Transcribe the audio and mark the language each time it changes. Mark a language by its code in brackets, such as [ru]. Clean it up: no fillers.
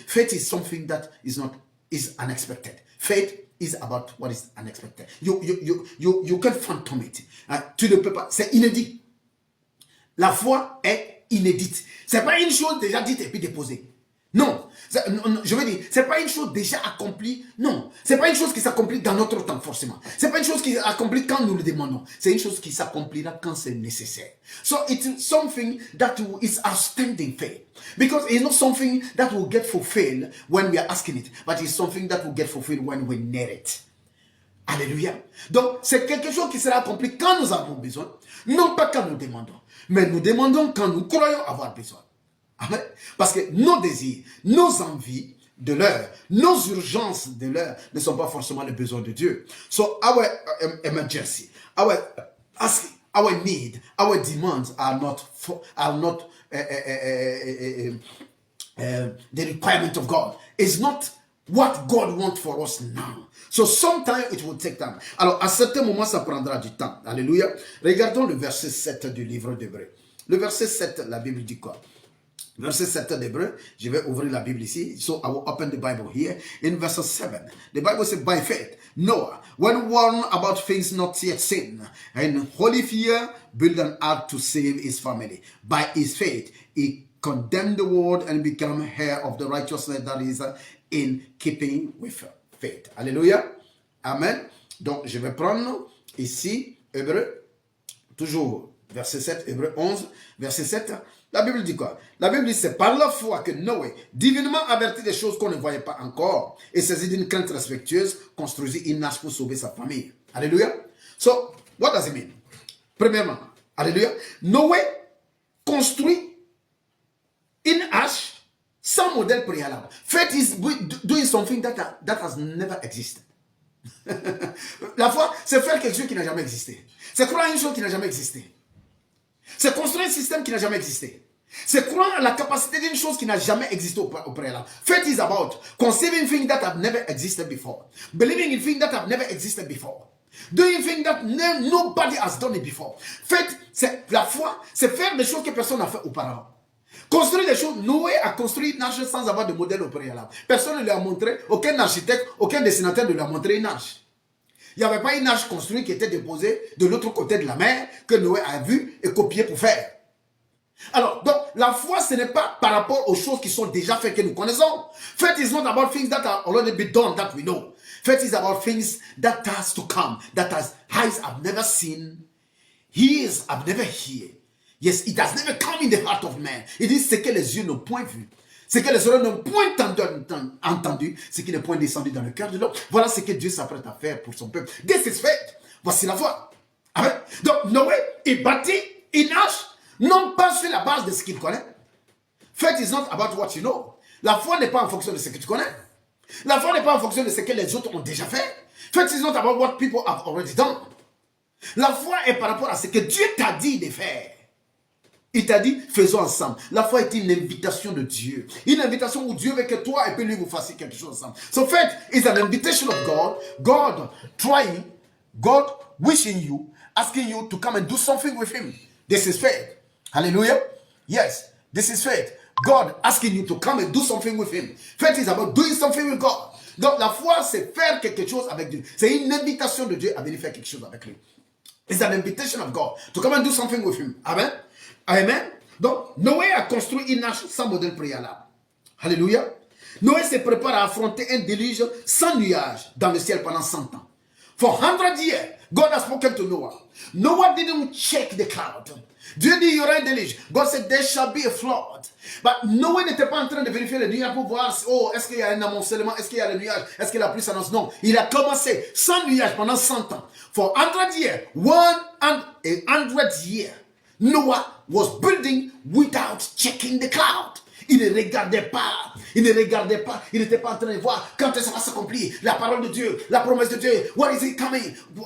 [en] Faith is something that is unexpected. Faith is about what is unexpected. You can phantom it. [fr] Tu ne peux pas. C'est inédit. La foi est inédite. C'est pas une chose déjà dite et puis déposée. Non, je veux dire, c'est pas une chose déjà accomplie. Non, c'est pas une chose qui s'accomplit dans notre temps forcément. C'est pas une chose qui s'accomplit quand nous le demandons. C'est une chose qui s'accomplira quand c'est nécessaire. [en] So it's something that is outstanding faith, because it's not something that will get fulfilled when we are asking it, but it's something that will get fulfilled when we need it. [fr] Alléluia. Donc c'est quelque chose qui sera accompli quand nous avons besoin, non pas quand nous demandons, mais nous demandons quand nous croyons avoir besoin. Amen. Parce que nos désirs, nos envies de l'heure, nos urgences de l'heure ne sont pas forcément les besoins de Dieu. [en] So our emergency, our asking, our need, our demands are not the requirement of God. It's not what God wants for us now. So sometimes it will take time. [fr] Alors à certains moments ça prendra du temps. Alléluia. Regardons le verset 7 du livre d'Hébreux. Le verset 7, la Bible dit quoi? Verset 7 d'Hébreux, je vais ouvrir la Bible ici. [en] So I will open the Bible here. In verse 7, the Bible says, by faith, Noah, when warned about things not yet seen, and holy fear, built an ark to save his family. By his faith, he condemned the world and became heir of the righteousness that is in keeping with faith. [fr] Alléluia. Amen. Donc, je vais prendre ici, Hébreux, toujours verset 7, Hébreux 11, verset 7. La Bible dit quoi? La Bible dit, c'est par la foi que Noé, divinement averti des choses qu'on ne voyait pas encore, et saisi d'une crainte respectueuse, construisit une arche pour sauver sa famille. Alléluia. [en] So, what does it mean? [fr] Premièrement, alléluia, Noé construit une arche sans modèle préalable. [en] Faith is doing something that has never existed. [fr] La foi, c'est faire quelque chose qui n'a jamais existé. C'est croire une chose qui n'a jamais existé. C'est construire un système qui n'a jamais existé. C'est croire à la capacité d'une chose qui n'a jamais existé au préalable. [en] Faith is about conceiving things that have never existed before. Believing in things that have never existed before. Doing things that nobody has done it before. [fr] Faith, c'est la foi, c'est faire des choses que personne n'a fait auparavant. Construire des choses. Noé a construit une arche sans avoir de modèle au préalable. Personne ne lui a montré, aucun architecte, aucun dessinateur ne lui a montré une arche. Il n'y avait pas une arche construite qui était déposée de l'autre côté de la mer que Noé a vu et copié pour faire. Alors, donc, la foi, ce n'est pas par rapport aux choses qui sont déjà faites que nous connaissons. [en] Faith is not about things that are already been done that we know. Faith is about things that has to come, that eyes have never seen, ears have never heard. Yes, it has never come in the heart of man. It is [fr] ce que les yeux n'ont point vu. Ce que les oreilles n'ont point entendu, ce qui n'est point descendu dans le cœur de l'homme. Voilà ce que Dieu s'apprête à faire pour son peuple. [en] This is faith. [fr] Voici la foi. Amen. Donc Noé, il bâtit une arche, non pas sur la base de ce qu'il connaît. [en] Faith is not about what you know. [fr] La foi n'est pas en fonction de ce que tu connais. La foi n'est pas en fonction de ce que les autres ont déjà fait. [en] Faith is not about what people have already done. [fr] La foi est par rapport à ce que Dieu t'a dit de faire. Il t'a dit, faisons ensemble. La foi est une invitation de Dieu. Une invitation où Dieu veut que toi et puis lui vous fassiez quelque chose ensemble. [en] So faith is an invitation of God. God trying, God wishing you, asking you to come and do something with him. This is faith. Hallelujah. Yes, this is faith. God asking you to come and do something with him. Faith is about doing something with God. [fr] Donc la foi, c'est faire quelque chose avec Dieu. C'est une invitation de Dieu à venir faire quelque chose avec lui. [en] It's an invitation of God to come and do something with him. Amen. Amen. [fr] Donc, Noé a construit une arche sans modèle préalable. Alléluia. Noé se prépare à affronter un déluge sans nuage dans le ciel pendant 100 ans. [en] For 100 years, God has spoken to Noah. Noah didn't check the cloud. [fr] Dieu dit, il y aura un déluge. [en] God said, there shall be a flood. [fr] But Noé n'était pas en train de vérifier les nuages pour voir, oh, est-ce qu'il y a un amoncellement, est-ce qu'il y a le nuage, est-ce que la pluie s'annonce. Non, il a commencé sans nuage pendant 100 ans. [en] For 100 years, 100 years, Noah was building without checking the cloud. [fr] Il ne regardait pas, il n'était pas en train de voir quand est-ce que ça va s'accomplir, la parole de Dieu, la promesse de Dieu, [en] what is it coming?